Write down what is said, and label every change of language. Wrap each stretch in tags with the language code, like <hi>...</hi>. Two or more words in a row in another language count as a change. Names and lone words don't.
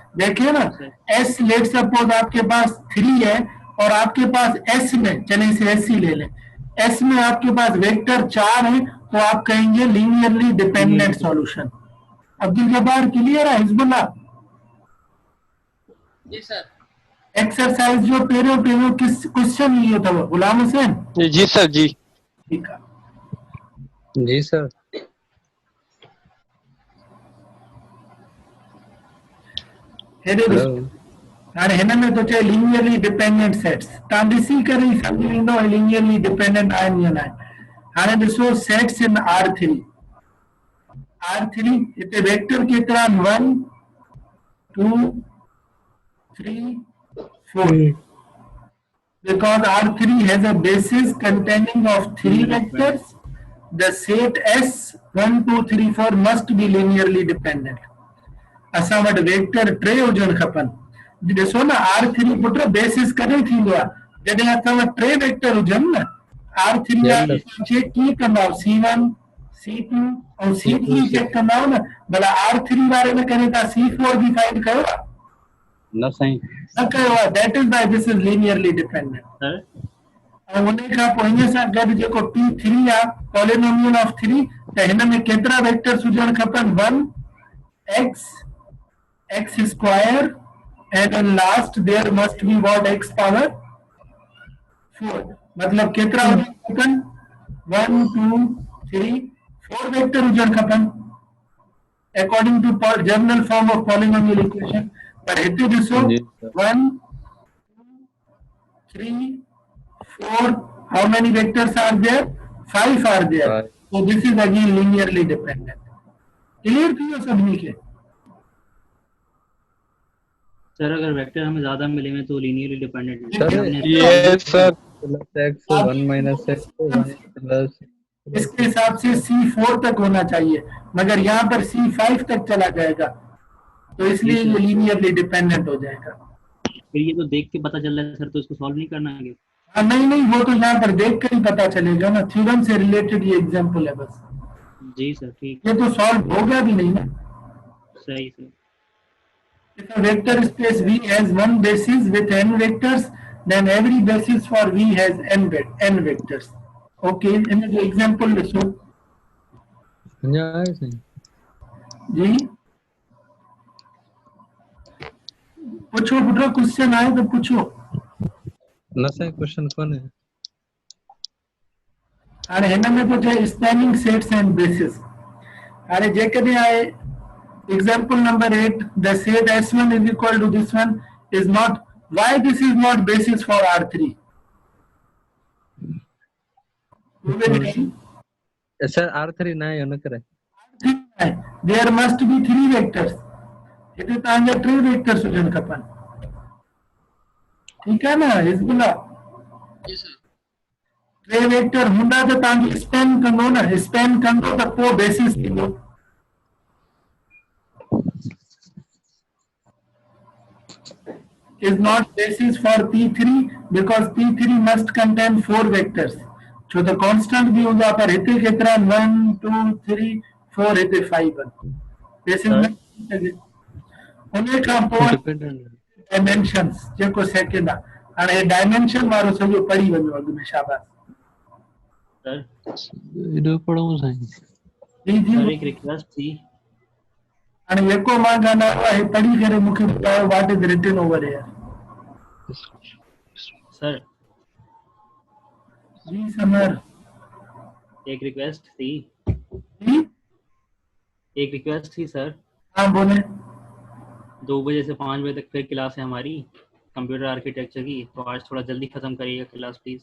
<hi>देखिए ना S</hi> <en>let suppose</en> <hi>आपके पास 3 है और आपके पास S में, चले इसे S ही ले लें, S में आपके पास वेक्टर 4 है तो आप कहेंगे</hi> <en>linearly dependent solution.</en> <hi>अब्दुल जब्बार क्लियर है? हिजबुल्लाह जी सर। एक्सरसाइज जो पेरो किस क्वेश्चन लिए था? गुलाम हुसैन जी सर जी। ठीक है जी सर।</hi> <sd>हाणे हिन में तो चए</sd> <en>linearly dependent sets,</en> <sd>तव्हां ॾिसी करे ई सम्झी वेंदो</sd> <en>linearly dependent</en> <sd>आहिनि या न आहिनि। हाणे ॾिसो</sd> <en>sets in R3</en> <sd>हिते वेक्टर केतिरा आहिनि 1 2 3 4</sd> <en>because R3 has a basis containing of 3 vectors, the set S 1 2 3 4 must be linearly dependent।</en> <sd>असां वटि वेक्टर 3 हुजण खपनि। ॾिसो न R3 पुट बेसिस कॾहिं थींदो आहे जॾहिं असां वटि 3 वेक्टर हुजनि न। R3 चेक कीअं कंदा C1 C2 ऐं C3 चेक कंदा न, भला R3 वारे में करे तव्हां C4 बि फाइंड कयो आहे? न साईं, न कयो आहे।</sd> <en>that is why this is linearly dependent.</en> <sd>ऐं उन खां पोइ इन सां गॾु जेको P3 आहे</sd> <en>polynomial of 3,</en> <sd>त हिन में केतिरा वेक्टर्स हुजण खपनि</sd> <en>1 x square and then last there must be what x power 4।</en> <sd>मतलब केतिरा हुजण खपनि 1 2 3 4 वेक्टर हुजण खपनि</sd> <en>according to general form of polynomial equation.</en> <sd>पर हिते ॾिसो 1 2 3 4</sd> <en>how many vectors are there? 5 are there। so this is again linearly dependent।</en> <sd>क्लियर थी वियो सभिनी खे?</sd> <hi>सर अगर वेक्टर हमें ज्यादा मिलेंगे तो</hi> <en>linearly dependent yes sir. x 1 minus x 1 plus</en> <hi>इसके हिसाब से C4 तक होना चाहिए, मगर यहाँ पर C5 तक चला जाएगा तो इसलिए ये</hi> <en>linearly dependent</en> <hi>हो जाएगा। फिर ये तो देख के पता चल रहा है सर, तो इसको सॉल्व नहीं करना है? हाँ नहीं वो तो यहाँ पर देख कर ही पता चलेगा ना, थ्योरम से रिलेटेड ये एग्जांपल है बस। जी सर ठीक। ये तो सॉल्व होगा भी नहीं ना। सही सर।</hi> <en>If a vector space V has one basis with n vectors, then every basis for V has n vectors।</en> <hi>Okay, इनमें जो एग्जांपल लिखो जी, पूछो पुटो, क्वेश्चन आए तो पूछो।</hi> <sd>न साईं क्वेश्चन कौन है? हाणे हिन में तो चए</sd> <en>spanning sets and basis.</en> <sd>हाणे जेकॾहिं आहे</sd> <en>example number 8, the set S1 is equal to this one is not, why this is not basis for R3?</en> <hi>सर R3 ना है, न करे</hi> <en>there must be 3 vectors।</en> <sd>इते तव्हांजा 3 वेक्टर्स हुजण खपनि, ठीकु आहे न हिजबुल्लाह? जी सर। टे वेक्टर हूंदा त तव्हांजो स्पेन कंदो न, स्पेन कंदो त पोइ बेसिस थींदो।</sd> <en>is not basis for P3 because P3 must contain 4 vectors.</en> <sd>छो त constant भी हूंदा पर हिते केतिरा 1 2 3 4 हिते 5 बेसिस न उन खां पोइ डिपेंडेंट डायमेंशंस जेको सेकंड आहे। हाणे डायमेंशन वारो सॼो पढ़ी वञो अॻु में, शाबाश। सर एॾो पढ़ूं साईं। जी जी</sd> <hi>सर एक रिक्वेस्ट थी।</hi> <sd>हाणे जेको मां ॻाल्हायो आहे पढ़ी करे मूंखे ॿुधायो</sd> <en>what is written over here.</en> <sd>सर</sd> <hi>जी समर एक रिक्वेस्ट थी। जी एक रिक्वेस्ट थी सर। हाँ बोले। 2 बजे से 5 बजे तक फिर क्लास है हमारी</hi> <en>computer architecture</en> <hi>की, तो आज थोड़ा जल्दी खत्म करिएगा क्लास प्लीज।</hi>